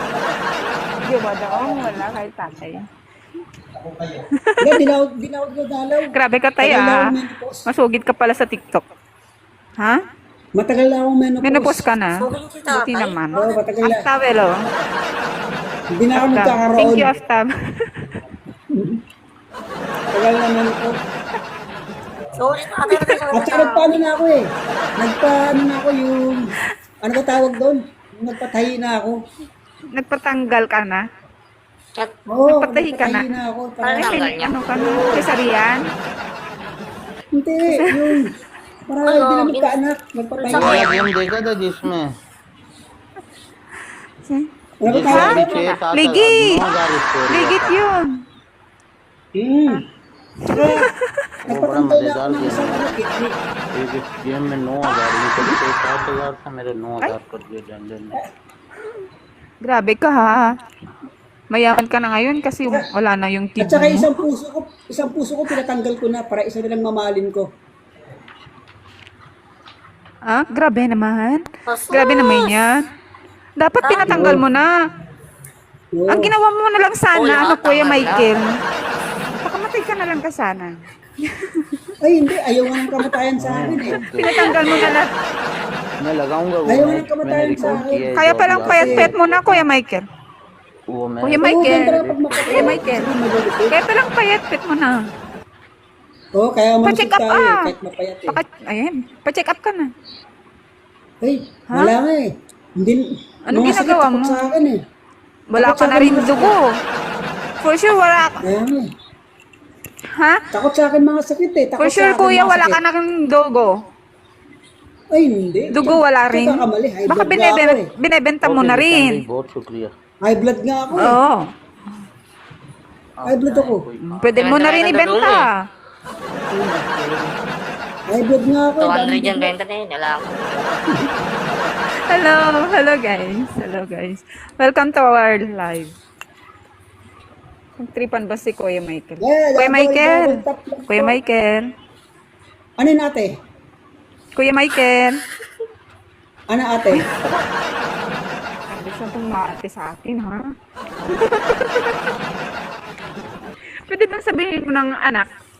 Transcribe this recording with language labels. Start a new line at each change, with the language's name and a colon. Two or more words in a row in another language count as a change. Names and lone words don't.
Filipino: Di ba daw? Wala kay tatay. Hindi, dinawag ko dalaw. Grabe ka, tay, Matagal na ah. akong menopause. Masugid ka pala sa TikTok. Ha? Matagal na akong menopause. Menopause ka na? So, hindi si Buti tatay. naman. Oo, matagal na. Aftab, oh. Hindi na ako Aftab. nagkakaroon.
English: Thank you, Aftab.
Filipino: Matagal na menopause. Sorry, tatay. At saka nagpaano na ako eh. Nagpaano na ako yung, ano ba tawag doon? Nagpatahi na ako. Nagpatanggal ka na? At Oo, Nagpatahi ka na? nagpatahi na ako. Ano Ay, tanggal niya? ano ka na? Kesarian? Hindi, yung, para Ano, hindi na magkaanak. Nagpatahi Sa na kuya. ako.
Hindi: गेम देखा था जिसमें
Filipino: Ano ba
Hindi: जिसमें
Filipino: tawag doon?
Hindi: पीछे था
Filipino: Ligi!
Hindi: 9,000 स्कोर
Filipino: Ligit yun. Saka,
Hindi: वो बड़ा
Filipino: nagpatanggal na ako
Hindi: मजेदार
Filipino: ng
Hindi: गेम
Filipino: isang
Hindi: है
Filipino: kidney.
Hindi: एक इस गेम में 9,000 ये कभी 7,000 था मेरे 9,000 कर दिए जनरल ने
Filipino: Grabe ka ha. Mayaman ka na ngayon kasi wala na yung At saka kidney mo. isang puso ko pinatanggal ko na para isa na lang mamahalin ko. Ah, grabe naman. Sus! Grabe naman yan. Dapat pinatanggal mo na. Oo. Ang ginawa mo na lang Uy, sana, ano, Kuya tama na. Michael. Pakamatay ka na lang ka sana. Ay, hindi. Ayaw nga ng kamatayan sa akin eh. Pinatanggal mo na lang.
Hindi: मैं लगाऊंगा वो
Filipino: Ayaw
Hindi: मैच
Filipino: ng
Hindi: मैंने
Filipino: kamatayan sa
Hindi: रिकॉर्ड
Filipino: akin.
Hindi: किया है
Filipino: Kaya
Hindi: जो
Filipino: palang
Hindi: अभी
Filipino: payat-payat mo na, Kuya Michael.
Hindi: वो मैं
Filipino: Kuya Oo, Michael. ganda pag makapal. Kuya Michael. Kaya palang payat-payat mo na. Oo, kaya malusog Pa-check up tayo eh, ah. kahit mapayat eh. Ayan, pa-check up ka na. Ay, Ha? wala nga eh. Hindi, Anong mga sakit ginagawa takot mo? sa akin eh. Wala Takot ka sa na akin rin mga sakit. dugo.
English: For sure,
Filipino: wala ka. Kaya nga eh. Ha? Takot sa akin mga sakit eh. Takot
English: For sure,
Filipino: sa akin kuya, mga wala sakit. ka na rin dugo. Ay, hindi. Dugo wala rin. Kamali. High Baka blood nga ako eh. binebenta mo na rin.
Hindi: बहुत शुक्रिया
English: High blood
Filipino: nga ako eh. Oo.
English: High blood
Filipino: ako. Pwede mo na rin ibenta.
English: High blood
Filipino: nga ako eh. 200 yung benta na yun. Wala ako.
English: Hello guys. Hello guys. Welcome to our live.
Filipino: Tripan ba si Kuya Michael? Yeah, Kuya Michael. tap lang Kuya po. Michael. Ano yun ate? Kuya Michael. Ano ate? Sabi siya itong maate sa akin, ha? Pwede bang sabihin mo ng anak?